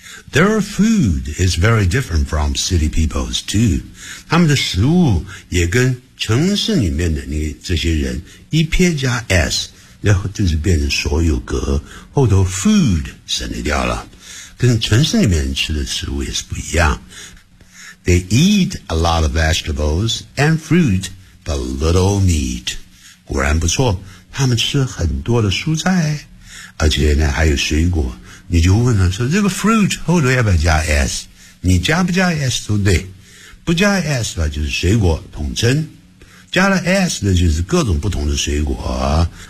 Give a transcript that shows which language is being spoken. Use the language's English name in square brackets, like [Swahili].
[English] Their food is very different from city people's too. [Chinese] 他们的食物也跟城市里面的这些人一撇加 s， 然后就是变成所有格，后头 food 省略掉了，跟城市里面吃的食物也是不一样。 [English] They eat a lot of vegetables and fruit, but little meat. [Chinese] 果然不错，他们吃很多的蔬菜，而且呢还有水果。你就问他说，这个 fruit 后头要不要加 s， 你加不加 s 都对，不加 s 吧就是水果统称，加了 s 的就是各种不同的水果。